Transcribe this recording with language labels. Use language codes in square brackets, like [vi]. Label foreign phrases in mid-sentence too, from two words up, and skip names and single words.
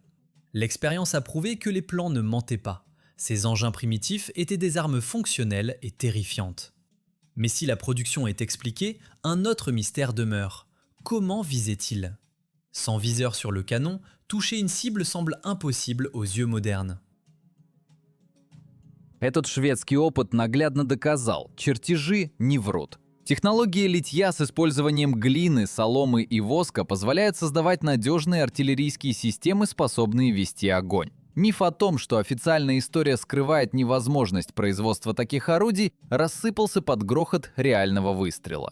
[fr] L'expérience a prouvé que les plans ne mentaient pas. Ces engins primitifs étaient des armes fonctionnelles et terrifiantes. Mais si la production est expliquée, un autre mystère demeure. Comment visaient-ils? Sans viseur sur le canon, toucher une cible semble impossible aux yeux modernes. [ru] Этот шведский опыт наглядно доказал, чертежи не врут. Технология литья с использованием глины, соломы и воска позволяет создавать надежные артиллерийские системы, способные вести огонь. Миф о том, что официальная история скрывает невозможность производства таких орудий, рассыпался под грохот реального выстрела.